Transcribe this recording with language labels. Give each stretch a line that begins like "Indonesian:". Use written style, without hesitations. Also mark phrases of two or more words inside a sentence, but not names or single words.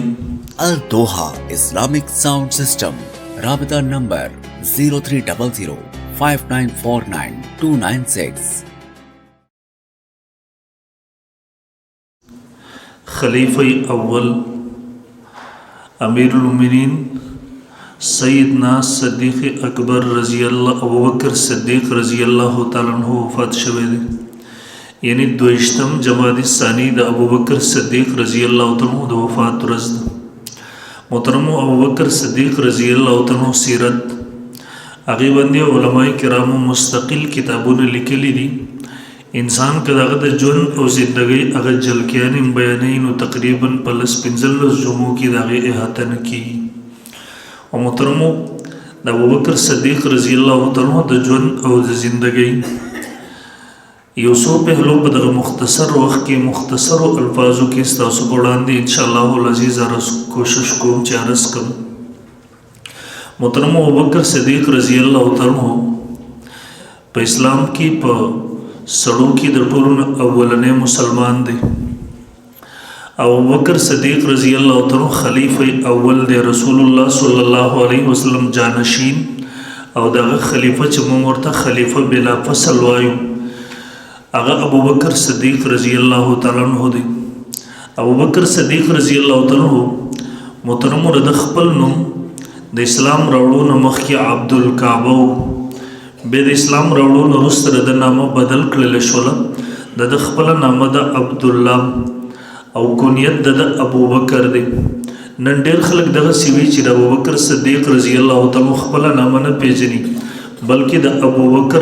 Urdu: Al-Doha Islamic Sound System Rabita number 0300-5949-296
Pashto: خلیفہ اول امیر المؤمنین سیدنا صدیق اکبر
Arabic: رضی اللہ
Pashto: ابو بکر صدیق
Arabic: رضی اللہ تعالیٰ عنہ
Pashto: وفات شوه دی یعنی 22 جمادی الثانی د ابو بکر صدیق
Arabic: رضی اللہ تعالیٰ عنہ
Pashto: د وفات ورځ ده محترم ابو بکر صدیق
Arabic: رضی اللہ تعالیٰ عنہ
Pashto: سیرت هغې باندې علماء کرامو مستقل کتابونه لیکلي دي انسان که د هغه د ژوند او زندګۍ هغه جلکیانې بیانوي نو تقریبا په 15 جمعو کې د هغې احاطه نه کېږي او محترمو د ابوبکر صدیق
Arabic: رضی الله تعالی عنہ
Pashto: د ژوند او د زندګۍ یو څو پهلو په دغه مختصر وخت کې مختصر الفاظو کې ستاسو په وړاندې
Arabic: ان شاء الله العزیز
Pashto: کوشش کوم چې عرض کړم محترم ابوبکر صدیق
Arabic: رضی الله تعالی عنہ
Pashto: په اسلام کې په سړو کې د ټولو اولنې مسلمان دی ابوبکر صدیق
Arabic: رضی اللہ تعالی
Pashto: خلیفہ اول دی رسول اللہ
Arabic: صلی اللہ علیہ وسلم
Pashto: جانشین او دغه خلیفہ چې موږ ورته خلیفہ بلا فصل وایو هغه ابوبکر صدیق
Arabic: رضی اللہ تعالی عنہ
Pashto: دی ابوبکر صدیق
Arabic: رضی اللہ تعالی عنہ
Pashto: محترم د خپل نوم د اسلام راوړو نه مخکې عبد الکعبه به د اسلام راوړو نه وروسته د نامه بدل کړل شو د خپل نامه د عبد الله او کنیت د ابو بکر دی نن ډیر خلک دغه سیوی چې د ابو بکر صدیق
Arabic: رضی الله تعالی
Pashto: خپل نامه نه پیژني بلکې د ابو بکر